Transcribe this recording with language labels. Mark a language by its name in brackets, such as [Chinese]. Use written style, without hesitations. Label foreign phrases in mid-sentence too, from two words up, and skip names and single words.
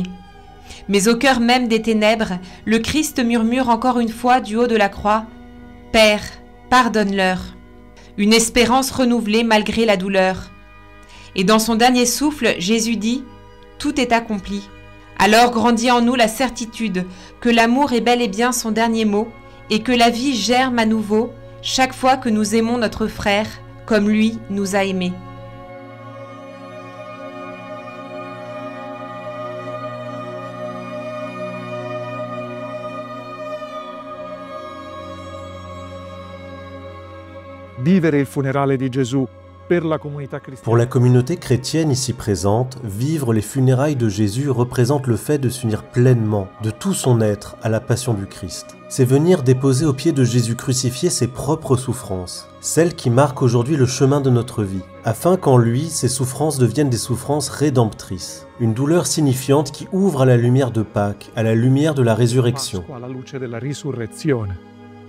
[French] Mais au cœur même des ténèbres, le Christ murmure encore une fois du haut de la croix, « Père, pardonne-leur » une espérance renouvelée malgré la douleur. Et dans son dernier souffle, Jésus dit « Tout est accompli ». Alors grandit en nous la certitude que l'amour est bel et bien son dernier mot et que la vie germe à nouveau chaque fois que nous aimons notre frère comme lui nous a aimés. [Italian] Vivere il funerale di Gesù per la comunità cristiana. [French] Pour la communauté chrétienne ici présente, vivre les funérailles de Jésus représente le fait de s'unir pleinement, de tout son être, à la passion du Christ. C'est venir déposer aux pieds de Jésus crucifié ses propres souffrances, celles qui marquent aujourd'hui le chemin de notre vie, afin qu'en lui, ces souffrances deviennent des souffrances rédemptrices. Une douleur signifiante qui ouvre à la lumière de Pâques, à la lumière de la résurrection. [Italian] Alla luce della risurrezione.